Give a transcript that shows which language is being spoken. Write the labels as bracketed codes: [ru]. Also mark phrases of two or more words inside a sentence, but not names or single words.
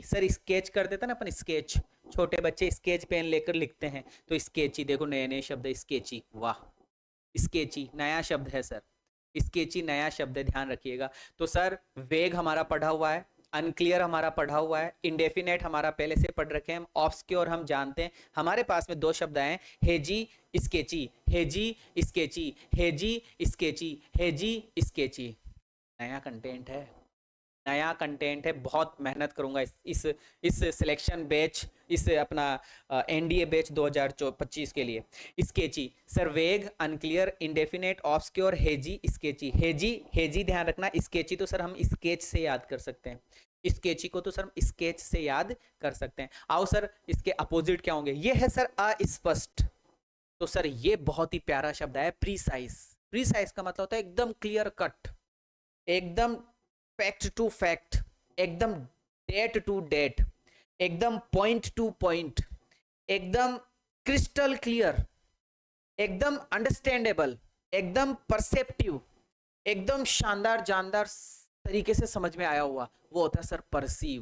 [hi] सर स्केच कर देता ना अपन, स्केच, छोटे बच्चे [en] sketch pen [hi] लेकर लिखते हैं, तो स्केची देखो, नए नए शब्द है, स्केची। वाह, स्केची नया शब्द है सर, स्केची नया शब्द है, ध्यान रखिएगा। तो सर वेग हमारा पढ़ा हुआ है, अनक्लियर हमारा पढ़ा हुआ है, इंडेफिनेट हमारा पहले से पढ़ रखे हैं, ऑब्सक्योर हम जानते हैं। हमारे पास में 2 शब्द आए, [en] hazy sketchy, hazy sketchy, hazy sketchy, hazy sketchy. [hi] नया कंटेंट है, नया कंटेंट है, बहुत मेहनत करूंगा इस सिलेक्शन बैच, इस अपना एनडीए बैच 2025 के लिए। [en] sketchy sir, vague, unclear, indefinite, obscure, hazy sketchy. [hi] हेजी, हेजी ध्यान रखना, स्केची तो सर हम स्केच से याद कर सकते हैं, स्केची को तो सर हम स्केच से याद कर सकते हैं। आओ सर, इसके अपोजिट क्या होंगे? ये है सर अस्पष्ट। तो सर ये बहुत ही प्यारा शब्द है, प्रीसाइज। प्रीसाइज का मतलब होता है एकदम [en] clear cut, [hi] एकदम [en] fact to fact, [hi] एकदम [en] date to date, [hi] एकदम [en] point to point, [hi] एकदम [en] crystal clear, [hi] एकदम अंडरस्टैंडेबल, एकदम परसेप्टिव, एकदम शानदार जानदार तरीके से समझ में आया हुआ, वो होता है सर परसीव।